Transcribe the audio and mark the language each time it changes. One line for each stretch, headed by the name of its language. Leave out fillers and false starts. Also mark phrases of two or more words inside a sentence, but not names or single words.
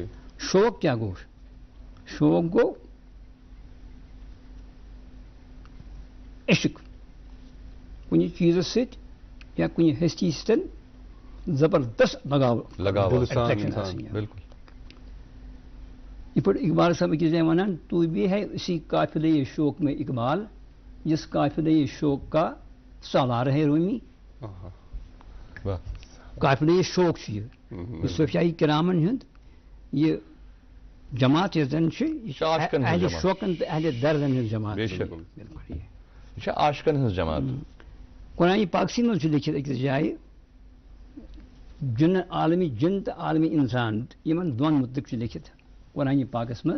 Kashmiri: شوق کیا گوٚو؟ شوق گوٚو عشق کُنہِ چیٖزس سۭتۍ یا کُنہِ ہستی سۭتۍ زبردست لگاو attraction آسٕنۍ. بالکل. یہ پٲٹھۍ اقبال صاحب أکِس جایہِ وَنان
Urdu: تو بھی ہے اسی قافلے شوق میں اقبال جس قافلے شوق کا سالار ہے رومی.
Kashmiri: قافلے شوق چھُ یہِ صوفیائی کرامن ہُنٛد یہِ جماعت یۄس زن چھِ یہِ چھِ اہلِ شوقن تہٕ اہلِ دردن ہٕنٛز جماعت. یہ چھِ عاشقن ہٕنٛز جماعت. قرآن پاکسی منٛز چھُ لیکھِتھ أکِس جایہِ جن عالمی جن تہٕ عالمی انسان یِمن دۄن مُتعلق چھُ لیکھِتھ قرآن پاکس منٛز.